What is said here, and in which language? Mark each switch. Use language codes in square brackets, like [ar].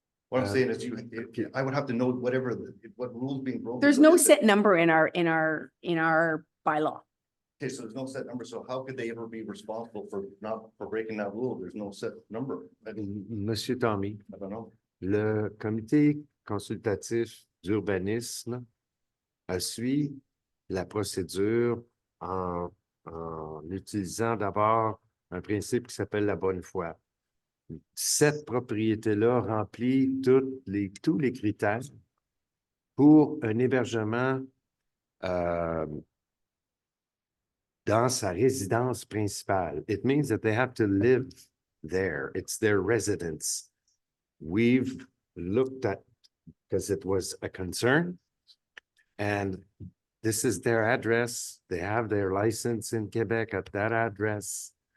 [en] What I'm saying is I would have to know what rules being broken. There's no set number in our bylaw. Okay, so there's no set number, so how could they ever be responsible for breaking that rule? There's no set number. Monsieur Tommy, I don't know. [fr] le comité consultatif d'urbanisme suit la procédure en utilisant d'abord un principe qui s'appelle la bonne foi. Cette propriété-là remplit tous les critères pour un hébergement dans sa résidence principale. [en] It means that they have to live there. It's their residence. We've looked at, because it was a concern, and this is their address. They have their license in Quebec at that address.